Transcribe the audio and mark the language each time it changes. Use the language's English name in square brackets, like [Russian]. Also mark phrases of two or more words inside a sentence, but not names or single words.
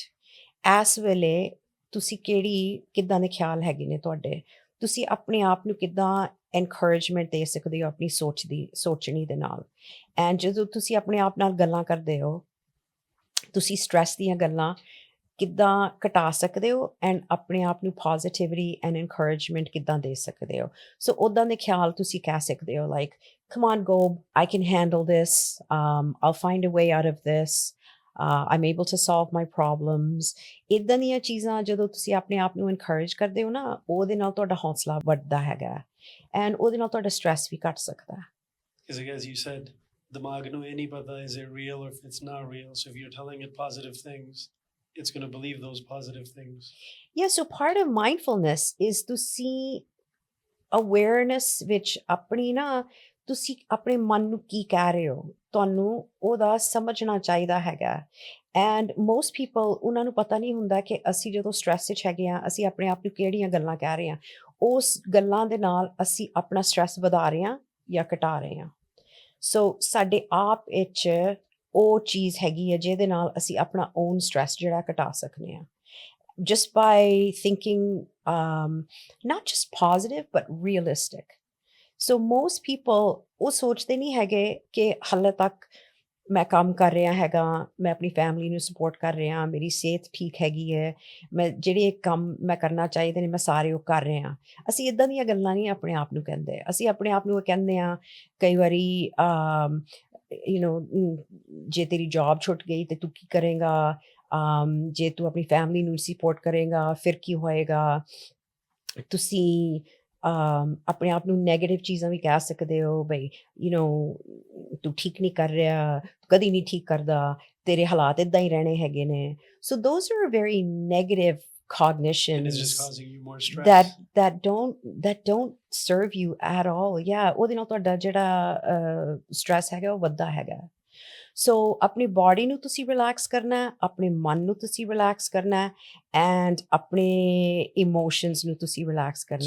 [Punjabi] ਇਸ ਵੇਲੇ ਤੁਸੀਂ ਕਿੱਦਾਂ ਦੇ ਖਿਆਲ ਹੈਗੇ ਨੇ ਤੁਹਾਡੇ, ਤੁਸੀਂ ਆਪਣੇ ਆਪ ਨੂੰ ਕਿੱਦਾਂ encouragement ਦੇ ਸਕਦੇ ਹੋ ਆਪਣੀ ਸੋਚਣੀ ਦੇ ਨਾਲ। ਐਂਡ ਜਦੋਂ ਤੁਸੀਂ ਆਪਣੇ ਆਪ ਨਾਲ ਗੱਲਾਂ ਕਰਦੇ ਹੋ, ਤੁਸੀਂ ਸਟ੍ਰੈਸ ਦੀਆਂ ਗੱਲਾਂ ਕਿੱਦਾਂ ਘਟਾ ਸਕਦੇ ਹੋ ਐਂਡ ਆਪਣੇ ਆਪ ਨੂੰ [English] positivity and encouragement [Punjabi] ਕਿੱਦਾਂ ਦੇ ਸਕਦੇ ਹੋ। ਸੋ ਉੱਦਾਂ ਦੇ ਖਿਆਲ ਤੁਸੀਂ ਕਹਿ ਸਕਦੇ ਹੋ ਲਾਈਕ [English] come on Gob, I can handle this, I'll find a way out of this, I'm able to solve my problems. [Punjabi] ਇੱਦਾਂ ਦੀਆਂ ਚੀਜ਼ਾਂ ਜਦੋਂ ਤੁਸੀਂ ਆਪਣੇ ਆਪ ਨੂੰ ਐਨਕਰੇਜ ਕਰਦੇ ਹੋ ਨਾ, ਉਹਦੇ ਨਾਲ ਤੁਹਾਡਾ ਹੌਸਲਾ ਵੱਧਦਾ ਹੈਗਾ ਐਂਡ ਉਹਦੇ ਨਾਲ ਤੁਹਾਡਾ ਸਟ੍ਰੈਸ ਵੀ ਘਟ ਸਕਦਾ। [English] Because as you said, [Punjabi] ਦਿਮਾਗ ਨੂੰ ਇਹ ਨਹੀਂ ਪਤਾ [English] is it real or if it's not real. So if you're telling it positive things, it's going to believe those positive things. Yeah, so part of mindfulness is to see awareness [Punjabi] ਵਿੱਚ ਆਪਣੀ ਨਾ, ਤੁਸੀਂ ਆਪਣੇ ਮਨ ਨੂੰ ਕੀ ਕਹਿ ਰਹੇ ਹੋ, ਤੁਹਾਨੂੰ ਉਹਦਾ ਸਮਝਣਾ ਚਾਹੀਦਾ ਹੈਗਾ। [English] and most people, [Punjabi] ਉਹਨਾਂ ਨੂੰ ਪਤਾ ਨਹੀਂ ਹੁੰਦਾ ਕਿ ਅਸੀਂ ਜਦੋਂ ਸਟ੍ਰੈਸ ਵਿੱਚ ਹੈਗੇ ਹਾਂ, ਅਸੀਂ ਆਪਣੇ ਆਪ ਨੂੰ ਕਿਹੜੀਆਂ ਗੱਲਾਂ ਕਹਿ ਰਹੇ ਹਾਂ, ਉਸ ਗੱਲਾਂ ਦੇ ਨਾਲ ਅਸੀਂ ਆਪਣਾ ਸਟ੍ਰੈਸ ਵਧਾ ਰਹੇ ਹਾਂ ਜਾਂ ਘਟਾ ਰਹੇ ਹਾਂ। ਸੋ ਸਾਡੇ ਆਪ ਵਿੱਚ ਉਹ ਚੀਜ਼ ਹੈਗੀ ਹੈ ਜਿਹਦੇ ਨਾਲ ਅਸੀਂ ਆਪਣਾ [English] own stress [Punjabi] ਜਿਹੜਾ ਘਟਾ ਸਕਦੇ ਹਾਂ, [English] just by thinking not just positive but realistic. So most people [Punjabi] ਉਹ ਸੋਚਦੇ ਨਹੀਂ ਹੈਗੇ ਕਿ ਹਾਲੇ ਤੱਕ ਮੈਂ ਕੰਮ ਕਰ ਰਿਹਾ ਹੈਗਾ, ਮੈਂ ਆਪਣੀ ਫੈਮਿਲੀ ਨੂੰ ਸਪੋਰਟ ਕਰ ਰਿਹਾ, ਮੇਰੀ ਸਿਹਤ ਠੀਕ ਹੈਗੀ ਹੈ, ਮੈਂ ਜਿਹੜੇ ਕੰਮ ਮੈਂ ਕਰਨਾ ਚਾਹੀਦੇ ਨੇ ਮੈਂ ਸਾਰੇ ਉਹ ਕਰ ਰਿਹਾ। ਅਸੀਂ ਇੱਦਾਂ ਦੀਆਂ ਗੱਲਾਂ ਨਹੀਂ ਆਪਣੇ ਆਪ ਨੂੰ ਕਹਿੰਦੇ, ਅਸੀਂ ਆਪਣੇ ਆਪ ਨੂੰ ਇਹ ਕਹਿੰਦੇ ਹਾਂ ਕਈ ਵਾਰੀ ਜੇ ਤੇਰੀ ਜੌਬ ਛੁੱਟ ਗਈ ਤੇ ਤੂੰ ਕੀ ਕਰੇਗਾ, ਜੇ ਤੂੰ ਆਪਣੀ ਫੈਮਿਲੀ ਨੂੰ ਸਪੋਰਟ ਕਰੇਗਾ ਫਿਰ ਕੀ ਹੋਏਗਾ। ਤੁਸੀਂ ਆਪਣੇ ਆਪ ਨੂੰ ਨੈਗੇਟਿਵ ਚੀਜ਼ਾਂ ਵੀ ਕਹਿ ਸਕਦੇ ਹੋ, ਬਈ ਤੂੰ ਠੀਕ ਨਹੀਂ ਕਰ ਰਿਹਾ, ਕਦੀ ਨਹੀਂ ਠੀਕ ਕਰਦਾ, ਤੇਰੇ ਹਾਲਾਤ ਇੱਦਾਂ ਹੀ ਰਹਿਣੇ ਹੈਗੇ ਨੇ। [English] so those are very negative cognitions And it's just causing you more stress. that don't serve you at all. Yeah, [Punjabi] ਉਹਦੇ ਨਾਲ ਤੁਹਾਡਾ ਜਿਹੜਾ ਸਟ੍ਰੈਸ ਹੈਗਾ ਉਹ ਵੱਧਦਾ ਹੈਗਾ। ਸੋ ਆਪਣੀ ਬਾਡੀ ਨੂੰ ਤੁਸੀਂ ਰਿਲੈਕਸ ਕਰਨਾ ਹੈ, ਆਪਣੇ ਮਨ ਨੂੰ ਤੁਸੀਂ ਰਿਲੈਕਸ ਕਰਨਾ ਹੈ ਐਂਡ ਆਪਣੇ ਇਮੋਸ਼ਨਸ ਨੂੰ ਤੁਸੀਂ ਰਿਲੈਕਸ ਕਰਨਾ